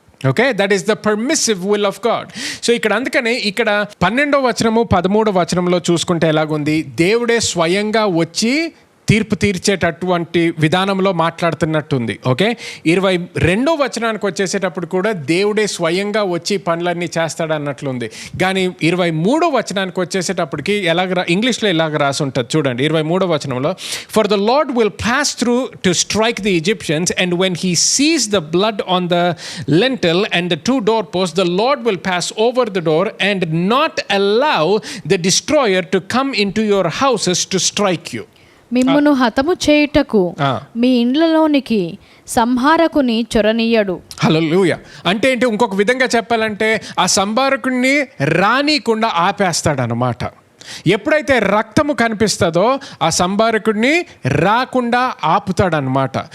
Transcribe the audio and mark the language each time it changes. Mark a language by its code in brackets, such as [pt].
[te] Okay, [en] That is the permissive will of God. [te] So ఇక్కడ అందుకనే ఇక్కడ 12వ వచనము 13వ వచనంలో చూసుకుంటే ఎలాగుంది? దేవుడే స్వయంగా వచ్చి తీర్పు తీర్చేటటువంటి విధానంలో మాట్లాడుతున్నట్టుంది. ఓకే, 22వ వచనానికి వచ్చేసేటప్పుడు కూడా దేవుడే స్వయంగా వచ్చి పనులన్నీ చేస్తాడన్నట్లుంది. కానీ 23వ వచనానికి వచ్చేసేటప్పటికి ఇంగ్లీష్లో ఇలాగ రాసి ఉంటుంది చూడండి. 23వ వచనంలో, [en] For the Lord will pass through to strike the Egyptians and when he sees the blood on the lintel and the 2 doorposts, the Lord will pass over the door and not allow the destroyer to come into your houses to strike you. [te] మిమ్మును హతము చేయుటకు మీ ఇండ్లలోనికి సంహారకుని చొరనీయడు. హల్లెలూయా. అంటే ఏంటి, ఇంకొక విధంగా చెప్పాలంటే ఆ సంహారకుడిని రానీకుండా ఆపేస్తాడనమాట. ఎప్పుడైతే రక్తము కనిపిస్తుందో ఆ సంహారకుడిని రాకుండా ఆపుతాడనమాట.